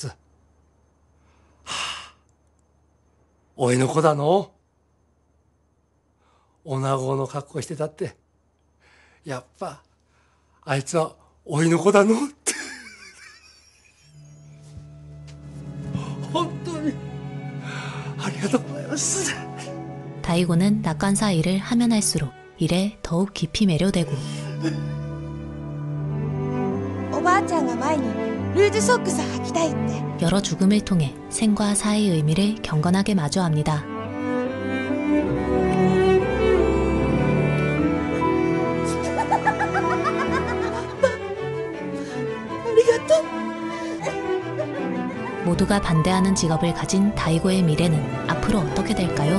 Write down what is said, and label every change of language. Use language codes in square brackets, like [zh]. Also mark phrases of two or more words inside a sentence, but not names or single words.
[ja] はあ、おいの子だの。女子の格好してたって、やっぱあいつはおいの子だのって。本当にありがとうございます。 [ko] 다이고는 낙관사 일을 하면 할수록 일에 더욱 깊이 매료되고 [ja] おばあちゃんが前にルーズソックス履きたいって [ko] 여러 죽음을 통해 생과 사의 의미를 경건하게 마주합니다. 모두가 반대하는 직업을 가진 다이고의 미래는 앞으로 어떻게 될까요?